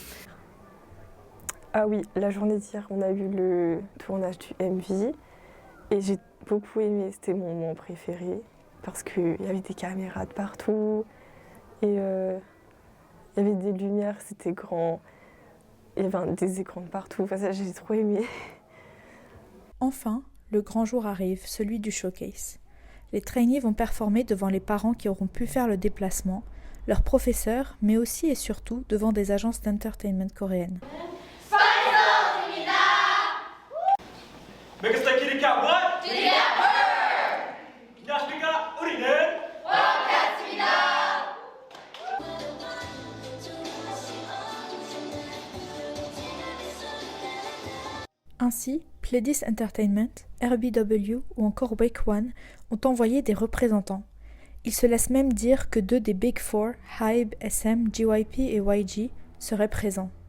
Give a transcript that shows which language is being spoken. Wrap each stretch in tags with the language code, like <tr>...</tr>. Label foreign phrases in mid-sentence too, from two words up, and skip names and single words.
<fr>Ah oui, la journée d'hier, on a eu le tournage du MV et j'ai beaucoup aimé, c'était mon moment préféré parce qu'il y avait des caméras de partout et il y avait des lumières, c'était grand, il y avait des écrans de partout, enfin ça j'ai trop aimé. Enfin, le grand jour arrive, celui du showcase. Les trainees vont performer devant les parents qui auront pu faire le déplacement, leurs professeurs, mais aussi et surtout devant des agences d'entertainment coréennes.</fr> <ko>메가스타 기리카 원! 기리카 안녕하십니까? 우리는 원카츠입니다.</ko> <fr>Ainsi, Pledis Entertainment, RBW ou encore Wake One ont envoyé des représentants. Ils se laissent même dire que 2 des Big Four, HYBE, SM, JYP et YG, seraient présents.</fr>